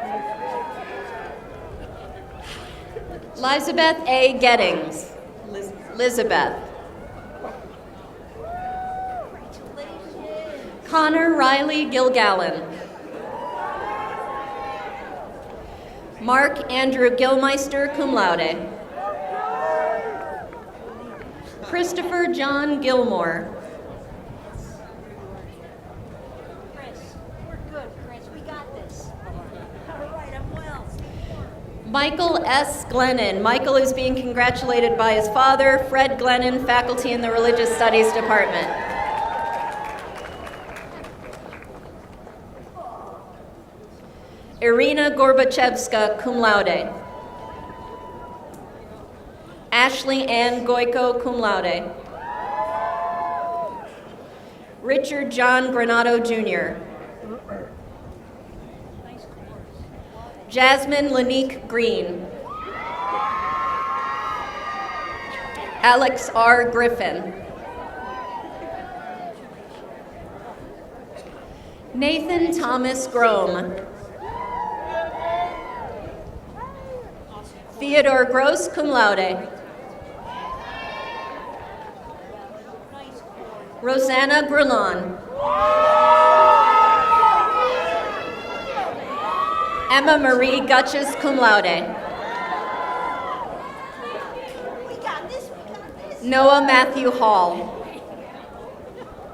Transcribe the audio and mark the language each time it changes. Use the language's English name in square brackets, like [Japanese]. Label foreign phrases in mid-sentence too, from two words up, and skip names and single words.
[English] Elizabeth A. Gettings. Elizabeth. Connor Riley Gilgallen. Mark Andrew Gilmeister, [Latin] cum laude. [English] Christopher John Gilmore. Michael S. Glennon. Michael is being congratulated by his father, Fred Glennon, faculty in the Religious Studies Department. Irina Gorbachevska, [Latin] cum laude. [English] Ashley Ann Goyko, [Latin] cum laude. [English] Richard John Granado, Jr. Jasmine Lanique Green. Alex R. Griffin. Nathan Thomas Grome. Theodore Gross, [Latin] cum laude. [English] Rosanna Grillon. Emma Marie Gutches, [Latin] cum laude. [English] Noah Matthew Hall.